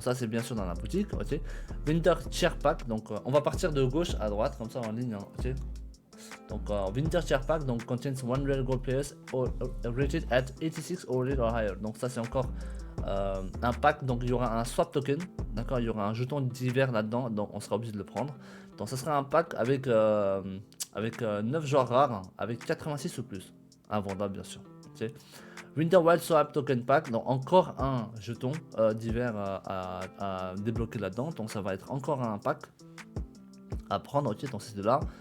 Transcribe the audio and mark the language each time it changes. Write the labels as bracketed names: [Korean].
[French] Donc ça c'est bien sûr dans la boutique, ok. Winter Tier Pack, donc on va partir de gauche à droite comme ça en ligne, hein, ok. [English] Donc Winter Tier Pack donc contains 100 real gold players rated at 86 or higher. [French] Donc ça c'est encore un pack, donc il y aura un swap token, d'accord, il y aura un jeton d'hiver là-dedans, donc on sera obligé de le prendre. Donc ça sera un pack avec 9 joueurs rares, hein, avec 86 ou plus, invendable bien sûr. Okay. Winter Wild Swap Token Pack, donc encore un jeton d'hiver à débloquer là-dedans, donc ça va être encore un pack à prendre, ok, donc c'est de là.